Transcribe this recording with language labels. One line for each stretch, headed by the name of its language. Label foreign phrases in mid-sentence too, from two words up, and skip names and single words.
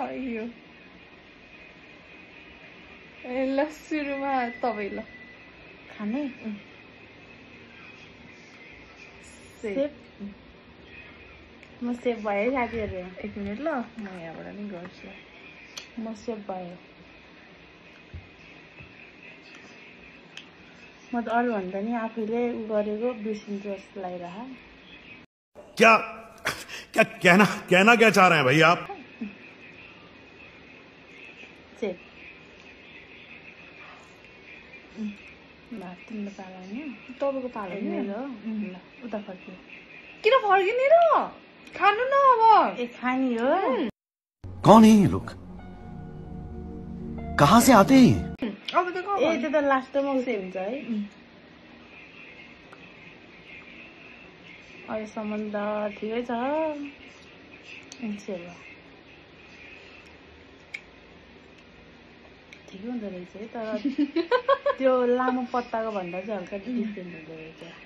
Nepali: यो ए ल सुरुमा तपाईँ ल खाने सेप म सेप भयो है साथीहरू। एक मिनट ल, म यहाँबाट नि गर्छु। म सेप भयो। म त अरूभन्दा नि आफैले उ गरेको बिर्सिन्छु जस्तो लागिरह।
Hindi: क्या क्या कहना क्या चाह रहे हैं भाई आप?
Nepali: सेप तिम्रो पाला होइन, तपाईँको पाला मेरो ल उता फर्कियो। किन फर्किने र खानु न अब। ए खानी हो।
Hindi: कौन है ये लोग? कहाँ से आते हैं?
Nepali: अब त ए त्यो त लास्टमा उसै हुन्छ है। अहिलेसम्म त ठिकै छ। ठिकै हुँदो रहेछ है, तर त्यो लामो पत्ताको भन्दा चाहिँ हल्का डिफ्रेन्ट हुँदो रहेछ।